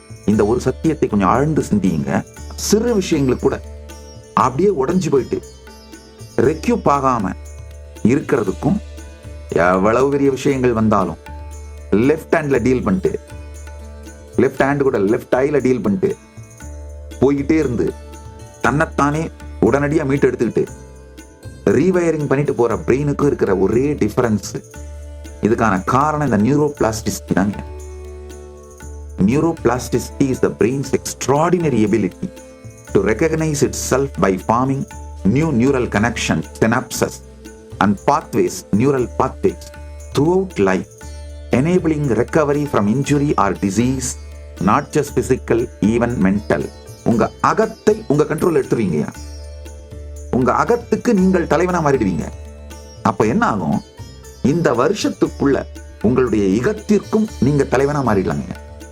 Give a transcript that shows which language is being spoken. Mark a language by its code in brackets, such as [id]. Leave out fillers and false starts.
[ta] இந்த ஒரு சத்தியத்தை கொஞ்சம் ஆழ்ந்து சிந்தியுங்க. சிறு விஷயங்களுக்கு கூட அப்படியே உடைஞ்சு போயிட்டு ரெக்யூப் ஆகாம இருக்கிறதுக்கும், எவ்வளவு பெரிய விஷயங்கள் வந்தாலும் லெஃப்ட் ஹேண்ட்ல டீல் பண்ணிட்டு, லெஃப்ட் ஹேண்ட் கூட லெஃப்ட் ஐல டீல் பண்ணிட்டு போய்கிட்டே இருந்து தன்னைத்தானே உடனடியாக மீட்டு எடுத்துக்கிட்டு ரீவயரிங் பண்ணிட்டு போற பிரெயினுக்கும் இருக்கிற ஒரே டிஃபரன்ஸ், இதுக்கான காரணம் இந்த நியூரோபிளாஸ்டிசிட்டி தாங்க. [en] Neuroplasticity is the brain's extraordinary ability to recognize itself by forming new neural connections, synapses, and pathways, neural pathways throughout life, enabling recovery from injury or disease, not just physical, even mental. [ta] உங்க அகத்தை உங்க control எடுத்துருவீங்க. உங்க அகத்துக்கு நீங்கள் தலைவனா மாறிடுவீங்க. அப்ப என்ன ஆகும்? இந்த வருஷத்துக்குள்ள உங்களுடைய இகத்திற்கும் நீங்க தலைவனா மாறிடலாங்க.